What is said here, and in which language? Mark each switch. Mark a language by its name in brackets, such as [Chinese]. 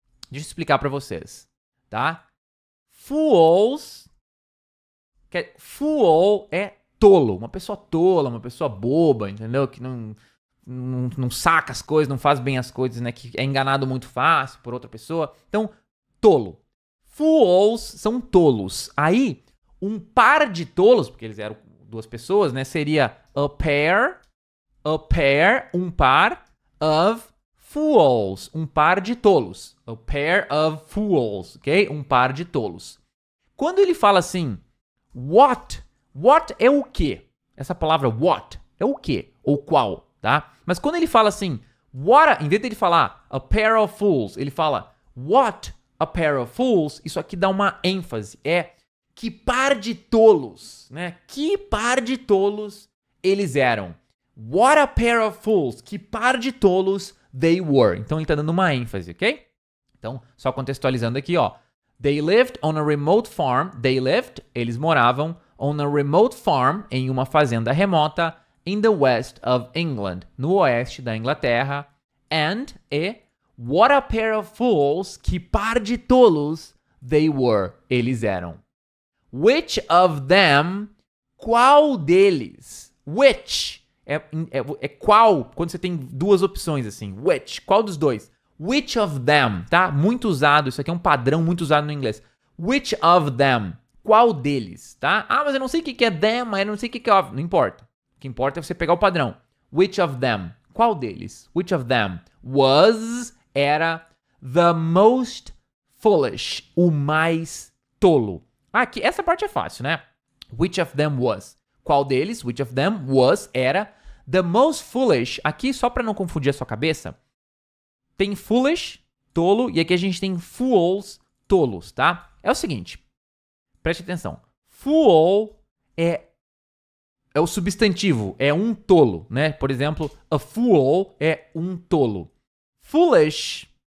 [Portuguese] Deixa eu explicar para vocês, tá? Fools, fool é tolo, uma pessoa tola, uma pessoa boba, entendeu? Que não saca as coisas, não faz bem as coisas, né? Que é enganado muito fácil por outra pessoa. Então, tolo. Fools são tolos. Aí, um par de tolos, porque eles eram duas pessoas, né? Seria [English] a pair, [Portuguese] um par [English] of fools, [Portuguese] um par de tolos. [English] A pair of fools, [Portuguese] ok? Um par de tolos. Quando ele fala assim, what é o quê? Essa palavra what é o quê? Ou qual, tá? Mas quando ele fala assim, em vez de ele falar [English] a pair of fools, [Portuguese] ele fala [English] what a pair of fools, [Portuguese] isso aqui dá uma ênfase. É que par de tolos, né? Que par de tolos eles eram. [English] What a pair of fools, [Portuguese] que par de tolos [English] they were. [Portuguese] Então ele tá dando uma ênfase, ok? Então, só contextualizando aqui, ó. [English] They lived on a remote farm. They lived, [Portuguese] eles moravam [English] on a remote farm, [Portuguese] em uma fazenda remota, [English] in the west of England, [Portuguese] no oeste da Inglaterra. [English] And, what a pair of fools, [Portuguese] que par de tolos [English] they were, [Portuguese] eles eram. [English] Which of them, [Portuguese] qual deles? Which, é qual, quando você tem duas opções assim, which, qual dos dois? [English] Which of them, [Portuguese] tá? Muito usado, isso aqui é um padrão muito usado no inglês. [English] Which of them, [Portuguese] qual deles, tá? Mas eu não sei o que é them, mas eu não sei o que é of. Não importa. O que importa é você pegar o padrão. [English] Which of them, [Portuguese] qual deles? [English] Which of them was, [Portuguese] era, [English] the most foolish, [Portuguese] o mais tolo. Aqui, essa parte é fácil, né? [English] Which of them was. [Portuguese] Qual deles? [English] Which of them was, [Portuguese] era, [English] the most foolish. [Portuguese] Aqui, só para não confundir a sua cabeça, tem foolish, tolo, e aqui a gente tem fools, tolos, tá? É o seguinte, preste atenção. Fool é o substantivo, é um tolo, né? Por exemplo, [English] a fool [Portuguese] é um tolo. Foolish,